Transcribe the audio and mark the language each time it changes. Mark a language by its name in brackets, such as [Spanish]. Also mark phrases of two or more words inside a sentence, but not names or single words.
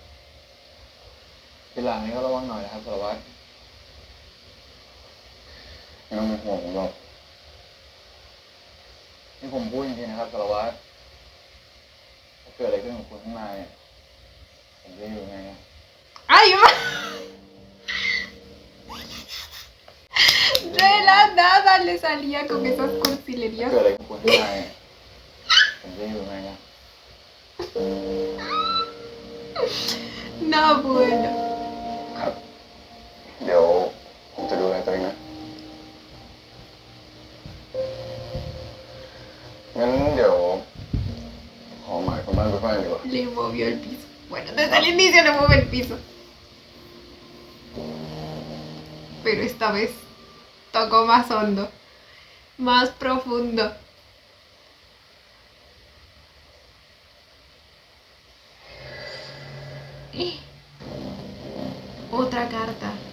[Thai] ทีหลังนี้ก็ระวังหน่อยนะครับสารวัตร ไม่ต้องเป็นห่วงผมหรอก นี่ผมพูดจริงๆนะครับสารวัตรถ้าเกิดอะไรขึ้นกับคุณข้างในเนี่ยผมจะอยู่ไง [Spanish] ¡Ay, ma! De la nada le salía con esas [Thai] ถ้า [Spanish] cursilerías. [Thai] เกิดอะไรกับคุณข้างในเนี่ยผมจะอยู่ไงนะ [Spanish] No, bueno. [Thai] ครับ เดี๋ยวผมจะดูแลตัวเองนะ งั้นเดี๋ยวขอหมายคนบ้านไปฟังดีกว่า [Spanish] Le movió el piso. Bueno, desde el inicio le mueve el piso. Pero esta vez tocó más hondo, más profundo. Otra carta.